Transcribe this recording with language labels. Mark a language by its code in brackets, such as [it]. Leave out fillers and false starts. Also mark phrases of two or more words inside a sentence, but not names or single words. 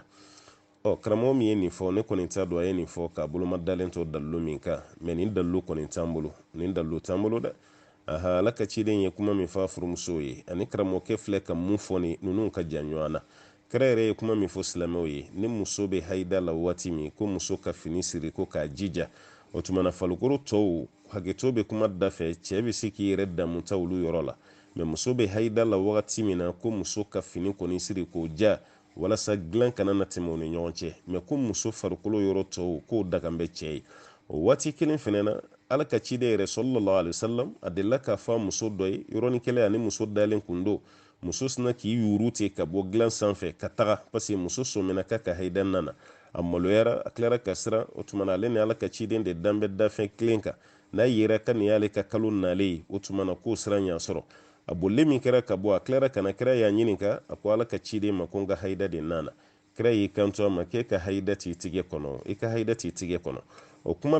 [bm] karamɔgɔ min ye nin fɔ ne kɔni t'a dɔn a ye nin fɔ k'a boloma dalen to dalilu min kan mɛ nin dalilu kɔni t'an bolo nin dalilu t'an bolo dɛ ala ka ciden ye kuma min fɔ a furumusow ye ani karamɔgɔkɛ filɛ ka mun fɔ ni ninnu ka jan ɲɔgɔn na kɛrɛ yɛrɛ ye kuma min fɔ silamɛw ye ni muso bɛ haida la waati min ko muso ka fini siri ko k'a jija o tumana falukoro tɔw hakɛto bɛ kuma da fɛ cɛ bɛ se k'i yɛrɛ damuta olu yɔrɔ la mɛ muso bɛ haida la wagati min na ko muso ka fini kɔni siri k'o ja walasa dilan kana na tɛmɛ u ni ɲɔgɔn cɛ mɛ ko muso farikolo yɔrɔ tɔw k'o dakan bɛ cɛ ye o waati kelen fɛnɛ na ala ka ciden yɛrɛ [ar] صلى الله عليه وسلم [bm] a delila k'a fɔ muso dɔ ye yɔrɔnin kelen ani muso dalen kun don muso sina k'i yuru ten ka bɔ dilan sanfɛ ka taga [fr] parce que [bm] muso sɔmina k'a ka haida nana a maloyara a tilara ka siran o tumana ale ni ala ka ciden de dan bɛ dafɛn kelen kan n'a yera ka nin y'ale ka kalo nalen ye o tumana k'o siran ɲa sɔrɔ a bolile min kɛra ka bɔ a tilara kana kira y'a ɲininka a ko ala ka ciden ma ko n ka haida de nana kira y'i kanto a ma k'e ka haida t'i tigɛ kɔnɔ i ka haida t'i tigɛ kɔnɔ o kuma